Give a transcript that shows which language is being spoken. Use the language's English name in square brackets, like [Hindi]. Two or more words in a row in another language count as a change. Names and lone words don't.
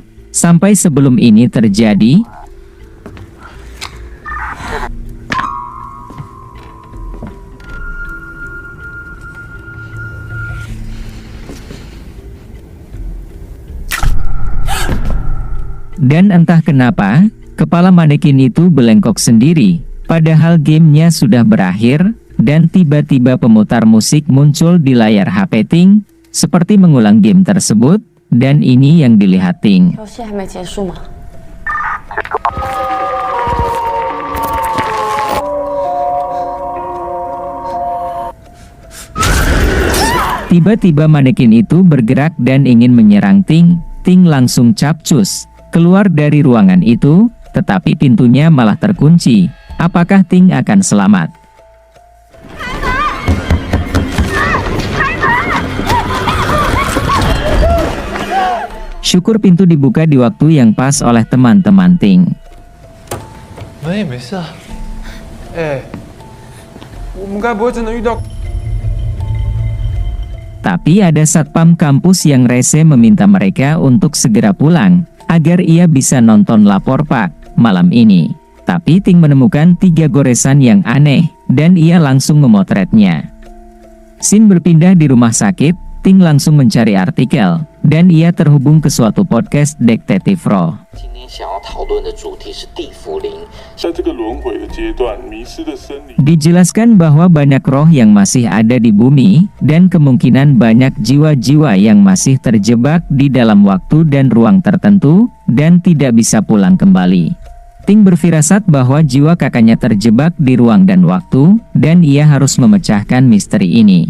[Indonesian] Sampai sebelum ini terjadi, dan entah kenapa, kepala manekin itu belengkok sendiri. Padahal gamenya sudah berakhir, dan tiba-tiba pemutar musik muncul di layar HP Ting, seperti mengulang game tersebut, dan ini yang dilihat Ting. [Chinese] 游戏还没结束吗？ [Indonesian] Tiba-tiba manekin itu bergerak dan ingin menyerang Ting. Ting langsung capcus keluar dari ruangan itu, tetapi pintunya malah terkunci. Apakah Ting akan selamat? Syukur pintu dibuka di waktu yang pas oleh teman-teman Ting. [Chinese] 门也没事啊。哎，我们该不会真的遇到？ [Indonesian] Tapi ada satpam kampus yang rese meminta mereka untuk segera pulang, agar ia bisa nonton Lapor Pak malam ini. Tapi Ting menemukan 3 goresan yang aneh, dan ia langsung memotretnya. Scene berpindah di rumah sakit. Ting langsung mencari artikel, dan ia terhubung ke suatu podcast Detektif Roh. [Chinese] 今天想要讨论的主题是地缚灵。在这个轮回的阶段，迷失的生灵。 [Indonesian] Dijelaskan bahwa banyak roh yang masih ada di bumi, dan kemungkinan banyak jiwa-jiwa yang masih terjebak di dalam waktu dan ruang tertentu, dan tidak bisa pulang kembali. Ting berfirasat bahwa jiwa kakaknya terjebak di ruang dan waktu, dan ia harus memecahkan misteri ini.